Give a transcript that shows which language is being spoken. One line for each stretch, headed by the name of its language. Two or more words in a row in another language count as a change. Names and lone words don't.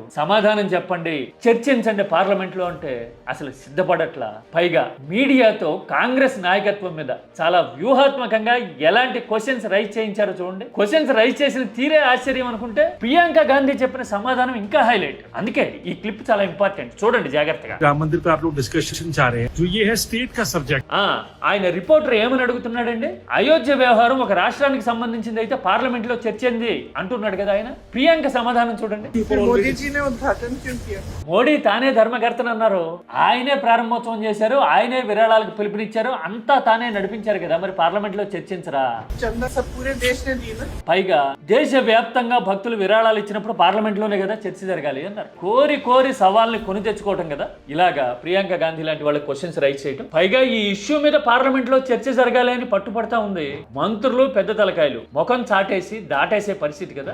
Telugu: సమాధానం చెప్పండి, చర్చించండి పార్లమెంట్ లో అంటే అసలు సిద్ధపడట్లా. పైగా మీడియాతో కాంగ్రెస్ నాయకత్వం మీద చాలా వ్యూహాత్మకంగా ఎలాంటి
English: questions raise
Telugu: చేయించారో చూడండి.
English: questions raise
Telugu: చేసిన తీరే ఆశ్చర్యం అనుకుంటే ప్రియాంక గాంధీ చెప్పిన సమాధానం ఇంకా హైలైట్. అందుకే ఈ క్లిప్ చాలా ఇంపార్టెంట్, చూడండి జాగ్రత్తగా.
Hindi: राम मंदिर पे आप लोग डिस्कशन चाह रहे हैं, जो ये है स्टेट का सब्जेक्ट.
Telugu: ఆయన రిపోర్టర్ ఏమని అడుగుతున్నాడండి? అయోధ్య వ్యవహారం ఒక రాష్ట్రానికి సంబంధించింది అయితే పార్లమెంట్ లో చర్చ ఏంది అంటున్నాడు కదా ఆయన. ప్రియాంక సమాధానం చూడండి. మోడీ తానే ధర్మకర్తను అన్నారు, ఆయనే ప్రారంభోత్సవం చేశారు, ఆయనే విరాళాలకు పిలుపునిచ్చారు, అంతా తానే నడిపించారు కదా. కదా, మరి పార్లమెంట్ లో చర్చించరా?
Hindi: चंदा सब पूरे देश ने दी ना।
Telugu: పైగా దేశవ్యాప్తంగా భక్తులు విరాళాలు ఇచ్చినప్పుడు పార్లమెంట్ లోనే కదా చర్చ జరగాలి అన్నారు. కోరి కోరి సవాల్ని కొని తెచ్చుకోవటం కదా. ఇలాగా ప్రియాంక గాంధీ లాంటి వాళ్ళకి
English: questions raise
Telugu: చేయటం, పైగా ఈ ఇష్యూ మీద పార్లమెంట్ లో చర్చ జరగాలి అని పట్టుపడతా ఉంది. మంత్రులు పెద్ద తలకాయలు ముఖం చాటేసి దాటేసే పరిస్థితి కదా.